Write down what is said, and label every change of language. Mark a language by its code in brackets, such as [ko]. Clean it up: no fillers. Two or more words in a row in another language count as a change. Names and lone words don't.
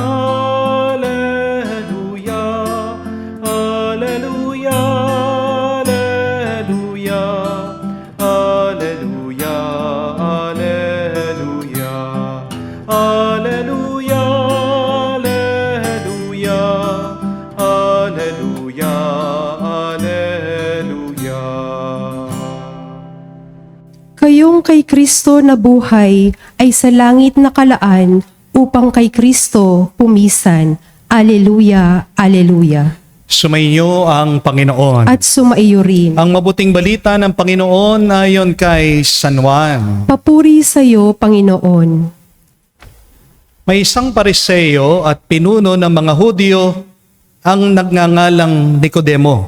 [la] alleluia, alleluia, alleluia, alleluia, alleluia, alleluia, alleluia, alleluia, alleluia. [tl] Kayong kay Kristo na buhay ay sa langit nakalaan upang kay Kristo pumisan. [la] Alleluia, alleluia. [tl] Sumainyo ang Panginoon. At sumaiyo rin. Ang mabuting balita ng Panginoon ayon kay San Juan. Papuri sa iyo, Panginoon. May isang Pariseo at pinuno ng mga Hudyo ang nagngangalang Nicodemo.